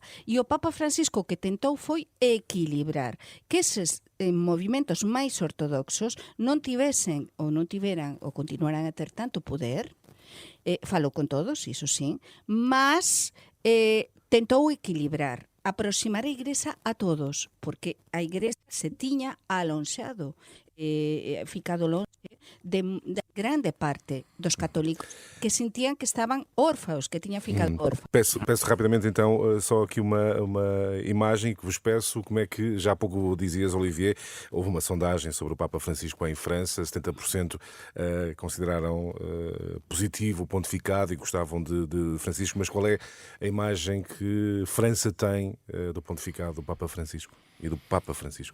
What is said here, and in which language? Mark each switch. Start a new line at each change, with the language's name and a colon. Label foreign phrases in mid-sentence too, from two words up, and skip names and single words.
Galician: E o Papa Francisco que tentou foi equilibrar que eses movimentos máis ortodoxos non tivesen ou non tiveran ou continuaran a ter tanto poder, falou con todos, iso sí, mas tentou equilibrar, aproximar a Igrexa a todos, porque a Igrexa se tiña alonxado, ficado longe de grande parte dos católicos que sentían que estaban órfãos, que tiñan ficado órfãos.
Portuguese: Peço rapidamente então só aqui uma imagem que vos peço, como é que, já há pouco dizias, Olivier, houve uma sondagem sobre o Papa Francisco em França, 70% consideraram positivo o pontificado e gostavam de Francisco, mas qual é a imagem que França tem do pontificado do Papa Francisco e do Papa Francisco?